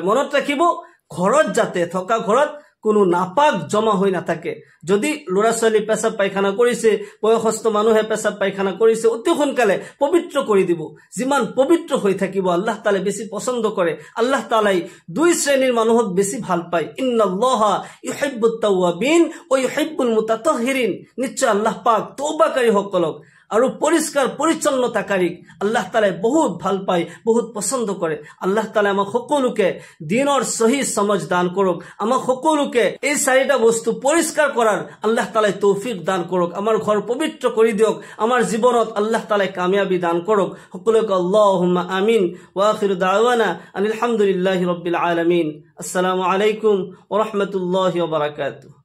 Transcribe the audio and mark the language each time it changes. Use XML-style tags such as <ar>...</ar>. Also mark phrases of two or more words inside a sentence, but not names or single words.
<as>মনত ৰাখিব, ঘৰত যাতে থকা ঘৰত কোনো নাপাক জমা হৈ নাথাকে। যদি ল'ৰা ছোৱালী পেশাব পায়খানা কৰিছে, বয়সস্থ মানুহে পেশাব পায়খানা কৰিছে, অতি সোনকালে পবিত্ৰ কৰি দিব। যিমান পবিত্ৰ হৈ থাকিব আল্লাহ তাআলাই বেছি পছন্দ কৰে। আল্লাহ তাআলাই 2 শ্ৰেণীৰ মানুহক বেছি ভাল পায়,</as> <ar>إن الله يحب التوابين ويحب المتطهرين.</ar> <as>নিশ্চয় আল্লাহ পাক তওবাকাৰী সকলক আৰু পৰিষ্কাৰ পৰিচ্ছন্নতাকাৰীক আল্লাহ তাআলাই বহুত ভাল পায়, বহুত পছন্দ কৰে। আল্লাহ তাআলাই আমাক সকলোকে দিনৰ সহি সমজ দান কৰক, আমাক সকলোকে এই 4টা বস্তু পৰিষ্কাৰ কৰাৰ আল্লাহ তাআলাই তৌফিক দান কৰক, আমাৰ ঘৰ পবিত্ৰ কৰি দিয়ক, আমাৰ জীৱনত আল্লাহ তাআলাই কামিয়াবি দান কৰক। সকলোকে</as> <ar>اللهم آمين. وآخر دعوانا الحمد لله رب العالمين. السلام عليكم ورحمة الله وبركاته.</ar>